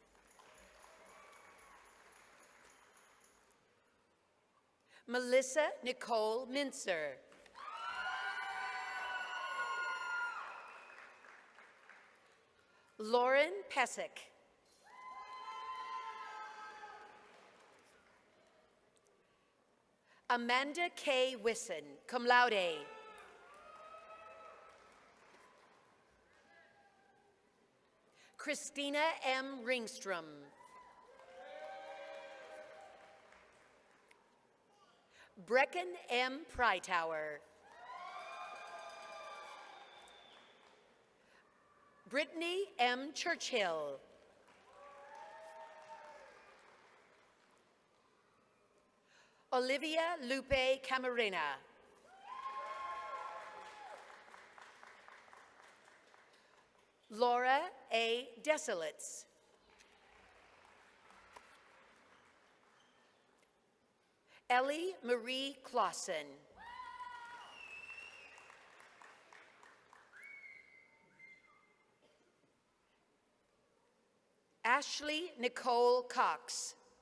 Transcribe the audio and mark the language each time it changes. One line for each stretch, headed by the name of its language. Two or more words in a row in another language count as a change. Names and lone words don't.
English: Melissa Nicole Mincer. Lauren Pesick. Amanda K. Wisson,
Latin: cum laude.
English: Christina M. Ringstrom. Brecken M. Prytower. Brittany M. Churchill. Olivia Lupe Camarena. Laura A. Desolates. Ellie Marie Clausen. Ashley Nicole Cox.